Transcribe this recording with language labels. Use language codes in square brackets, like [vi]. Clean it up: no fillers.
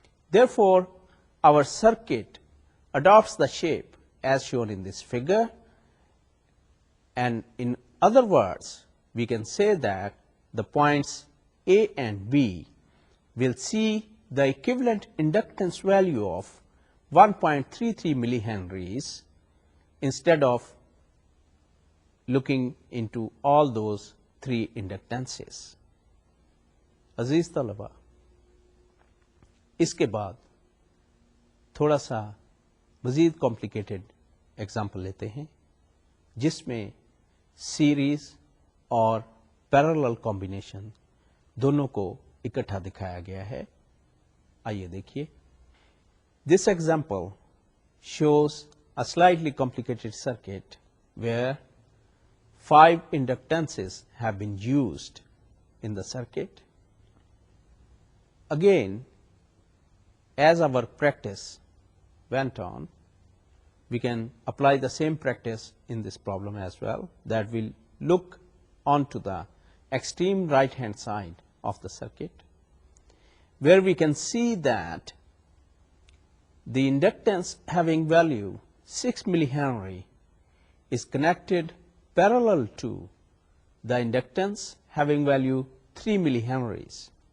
[en] Therefore, our circuit adopts the shape as shown in this figure, and in other words, we can say that the points A and B will see the equivalent inductance value of 1.33 millihenries instead of looking into all those three inductances. [hi] अजीज तलबा, इसके बाद थोड़ा सा मज़ीद complicated example लेते हैं जिसमें series और पैरेलल कॉम्बिनेशन दोनों को इकट्ठा दिखाया गया है. आइए देखिए. [en] This example shows a slightly complicated circuit where 5 inductances have been used in the circuit. Again, as our practice went on, we can apply the same practice in this problem as well, that will look onto the extreme right hand side of the circuit, where we can see that the inductance having value 6 millihenry is connected parallel to the inductance having value 3 millihenries.